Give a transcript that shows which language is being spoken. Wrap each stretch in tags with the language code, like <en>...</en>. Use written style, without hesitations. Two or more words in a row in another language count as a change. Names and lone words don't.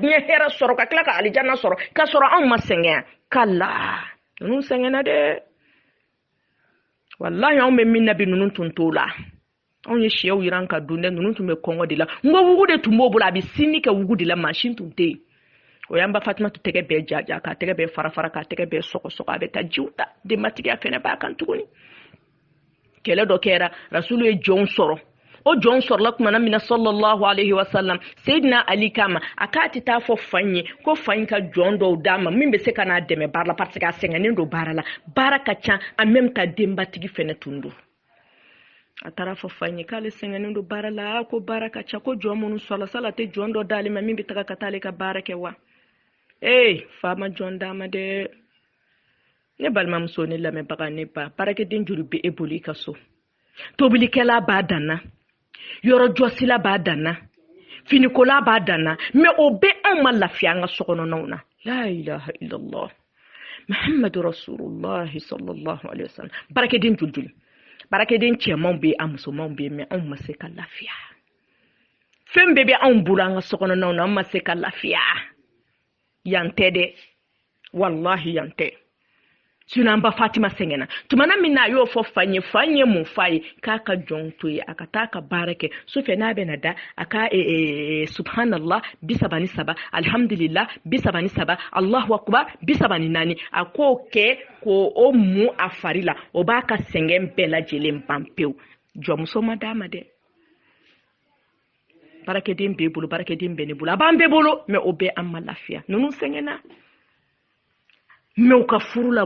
<bm>diɲɛ hɛrɛ sɔrɔ ka tila ka alijanna sɔrɔ ka sɔrɔ anw ma sɛgɛn kala ninnu sɛgɛnna dɛ wallahi anw bɛ min na bi ninnu tun t'o la anw ye sɛw yiran ka dun dɛ ninnu tun bɛ kɔngɔ de la n ko wugu de tun b'o bolo a bɛ sini kɛ wugu de la mansin tun tɛ yen o y'an ba Fatima tun tɛgɛ bɛɛ jaja k'a tɛgɛ bɛɛ fara k'a tɛgɛ bɛɛ sɔgɔ a bɛ taa jiw ta denbatigiya fɛnɛ b'a kan tuguni kɛlɛ dɔ kɛra rasulu ye jɔnw sɔrɔ o jɔn sɔrɔla tumana min na</bm> <ar>صلى الله عليه وسلم</ar> <bm>Seydina Ali kama a k'a tɛ taa fɔ fa in ye ko fa in ka jɔn dɔw d'a ma min bɛ se ka n'a dɛmɛ baara la</bm> <fr>parce que</fr> <bm>a sɛgɛnnen don baara la baara ka ca</bm> <fr>en même temps</fr> <bm>denbatigi fɛnɛ tun don a taara fɔ fa in ye k'ale sɛgɛnnen don baara la ko baara ka ca ko jɔn minnu sɔrɔla sala tɛ jɔn dɔ d'ale ma min bɛ taga ka taa ale ka baara kɛ wa fa ma jɔn d'a ma dɛ ne balimamuso ne lamɛnbaga ne ba baarakɛden joli bɛ e bolo i ka so tobilikɛla b'a danna yɔrɔ jɔsila b'a danna finikola b'a danna mais o bɛ anw ma lafiya an ka sokɔnɔnaw na</bm> <ar>لا إله إلا الله محمد رسول الله صلى الله عليه وسلم</ar> <bm>barakedin juljul barakedin cɛmanw be a musomanw be mais anw ma se ka lafiya fɛn bɛɛ bɛ anw bolo an ka sokɔnɔnaw na an ma se ka lafiya yan tɛ dɛ wallahi yan tɛ sinon an ba Fatima sɛgɛnna tumana min na a y'o fɔ fa ye mun fa ye k'a ka jɔn to ye a ka taa ka baara kɛ sufɛ n'a bɛna da a ka subhanallah 37 alhamdulillah 37</bm> <ar>الله أكبر</ar> <bm>34 a k'o kɛ k'o mu a fari la o b'a ka sɛgɛn bɛɛ lajɛlen ban pewu jɔnmuso ma d'a ma dɛ barakɛden b'e bolo barakɛden bɛ ne bolo a b'an bɛɛ bolo mais o bɛɛ an ma lafiya ninnu sɛgɛnna mais u ka furu la</bm>